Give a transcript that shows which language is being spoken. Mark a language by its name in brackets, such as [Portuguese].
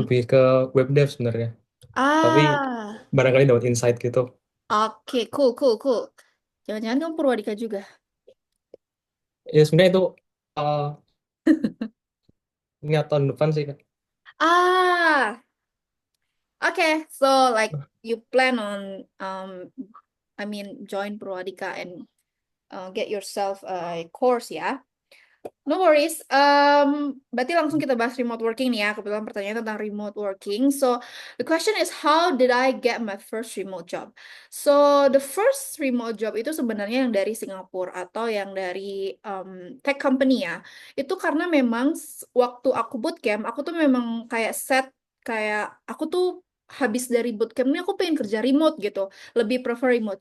[Indonesian] lebih ke web dev sebenarnya. Tapi ah, barangkali dapat insight gitu. [English] oke, cool, cool, cool. [Indonesian] Jangan-jangan kamu Purwadika juga? Ya sebenarnya itu eh, niat tahun depan sih Kak. [English] Ah, okay. So like you plan on I mean join Purwadika and get yourself a course ya? No worries. [Indonesian] Berarti langsung kita bahas remote working nih ya. Kebetulan pertanyaan tentang remote working. [English] So the question is how did I get my first remote job? So the first remote job [Indonesian] itu sebenarnya yang dari Singapura atau yang dari tech company ya. Itu karena memang waktu aku bootcamp, aku tuh memang kayak set kayak aku tuh habis dari bootcamp ini aku pengen kerja remote gitu. Lebih [English] prefer remote.